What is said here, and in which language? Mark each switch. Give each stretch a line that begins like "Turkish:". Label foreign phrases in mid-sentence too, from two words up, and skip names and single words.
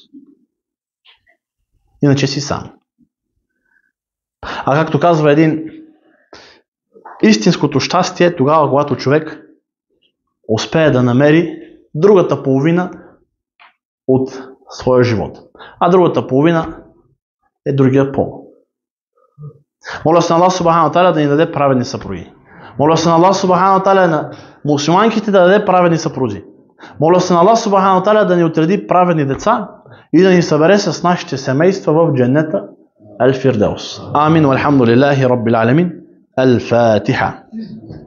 Bulgarian: А както казва един, истинското щастие е тогава, когато човек успее да намери другата половина от своя живот. А другата половина е другия пол. Моля се на Аллах
Arabic: سبحانه وتعالى
Bulgarian: да ни даде праведни съпруги. Моля се на Аллах
Arabic: سبحانه وتعالى
Bulgarian: на мусулманките да даде праведни съпрузи. Моля се на Аллах
Arabic: سبحانه وتعالى
Bulgarian: да ни отреди праведни деца и да ни събере с нашите семейства в дженнета Ал-Фирдаус. Амин.
Arabic: والحمد لله رب العالمين. Al-Fatiha.